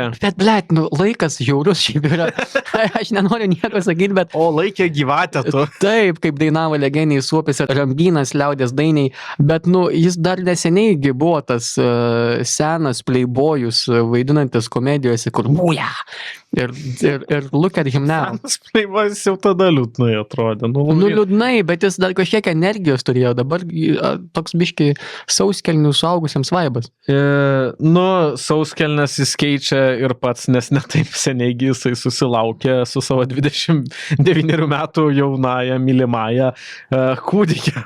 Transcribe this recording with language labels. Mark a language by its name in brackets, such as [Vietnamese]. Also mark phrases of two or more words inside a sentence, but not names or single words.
[Lithuanian] Bet blet, laikas žiaurus šiaip yra. Aš nenoriu nieko sakyti, bet... O laikė gyvatę tu. Taip, kaip dainavo legendiniai Suopis ir Rambynas liaudės dainiai, bet, jis dar neseniai buvo tas senas playboyus vaidinantis komedijose, kur būja. Ir [English] look at him now. [Lithuanian] Senas playboyus jau tada liūdnai atrodė. Liūdnai, bet jis dar kažkiek energijos turėjo. Dabar toks biški sauskelnių suaugusiems vaibas. Sauskelnes jis keičia ir pats, nes netaip seniai jisai susilaukė su savo 29 metų jaunąją mylimąją kūdikę.